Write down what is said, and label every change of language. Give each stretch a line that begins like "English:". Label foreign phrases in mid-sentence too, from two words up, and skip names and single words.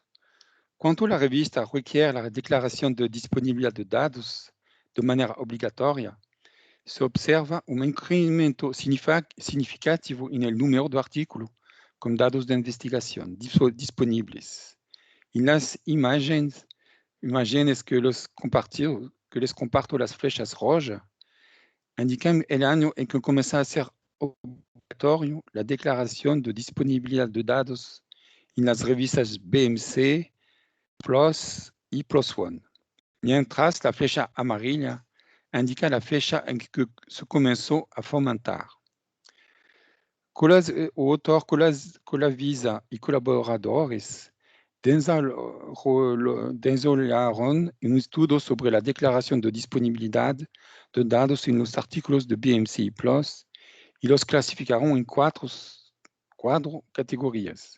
Portuguese: Quando a revista requer a declaração de disponibilidade de dados de maneira obrigatória, se observa incremento significativo no número de artículos com dados de investigação disponíveis. E nas imagens
Spanish: que les comparto las flechas rojas,
Portuguese: indicam o ano em que começa a ser obrigatório a declaração de disponibilidade de dados nas revistas BMC, PLOS e PLOS ONE. Mientras, a
Spanish: flecha amarilla
Portuguese: indica a flecha em que se começou a fomentar. O autor Colavisa e colaboradores desenvolveram estudo sobre a declaração de disponibilidade de dados nos artículos de BMC e PLOS e os classificaram em quatro categorias.